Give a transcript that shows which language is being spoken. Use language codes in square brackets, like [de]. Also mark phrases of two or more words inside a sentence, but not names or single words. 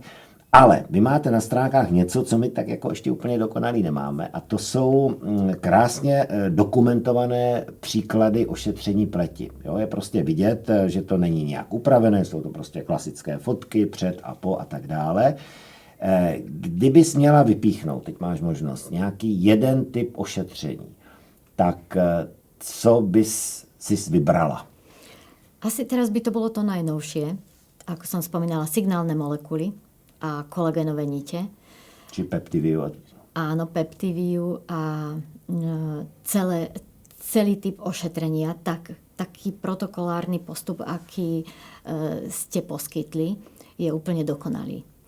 [cs] Ale vy máte na stránkách něco, co my tak jako ještě úplně dokonalý nemáme, a to jsou krásně dokumentované příklady ošetření pleti. Jo, je prostě vidět, že to není nějak upravené, jsou to prostě klasické fotky před a po a tak dále. Kdybys měla vypíchnout, teď máš možnost, nějaký jeden typ ošetření, tak co bys si vybrala? [sk] Asi teraz by to bolo to najnovšie, ako som spomínala, signálne molekuly a kolagénové nite. Či Peptiviu. Áno, Peptiviu a celý typ ošetrenia, taký protokolárny postup, aký ste poskytli, je úplne dokonalý.